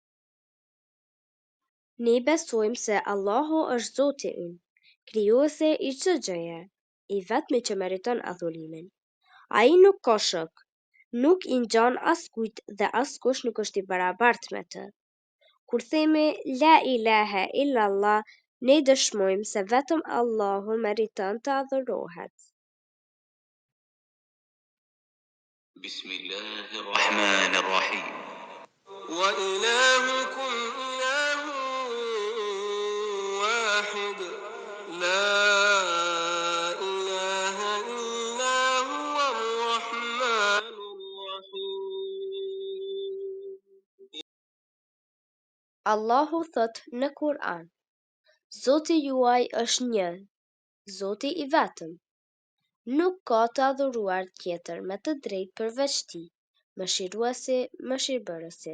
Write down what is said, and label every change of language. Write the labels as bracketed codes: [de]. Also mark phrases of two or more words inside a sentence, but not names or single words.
[sq] Ne besojmë se Allahu është Zoti ynë, krijuesi i çdo gjëje, i vetmi që meriton adhurimin. Ai nuk ka shok, nuk i ngjan askujt dhe askush nuk është i barabartë me të. Kur themi [ar] لا إله إلا الله, [sq] ne dëshmojmë se vetëm Allahu meriton të adhurohet. [ar] بسم الله الرحمن الرحيم. وإلهكم إله واحد. لا إله إلا هو الرحمن الرحيم. [sq] Allahu thot në Kur'an: Zoti juaj është një, Zoti i vetëm. Nuk ka të adhuruar tjetër me të drejtë përveç tij, mëshiruesi, mëshirbërësi.